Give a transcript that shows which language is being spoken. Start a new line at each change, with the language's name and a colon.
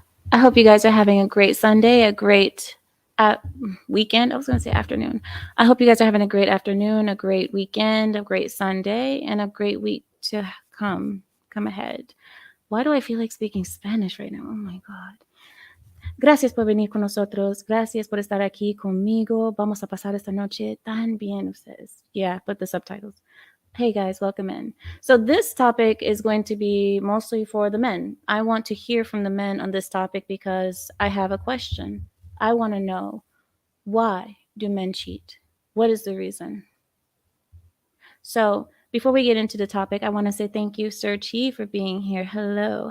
English: I hope you guys are having a great Sunday, a great weekend. I was going to say afternoon. I hope you guys are having a great afternoon, a great weekend, a great Sunday, and a great week to come ahead. Why do I feel like speaking Spanish right now? Oh my God.
Spanish: Gracias por venir con nosotros. Gracias por estar aquí conmigo. Vamos a pasar esta noche tan bien ustedes.
English: Yeah, put the subtitles. Hey guys, welcome in. So this topic is going to be mostly for the men. I want to hear from the men on this topic because I have a question. I want to know, why do men cheat? What is the reason? So before we get into the topic, I want to say thank you, Sir Chi, for being here. Hello.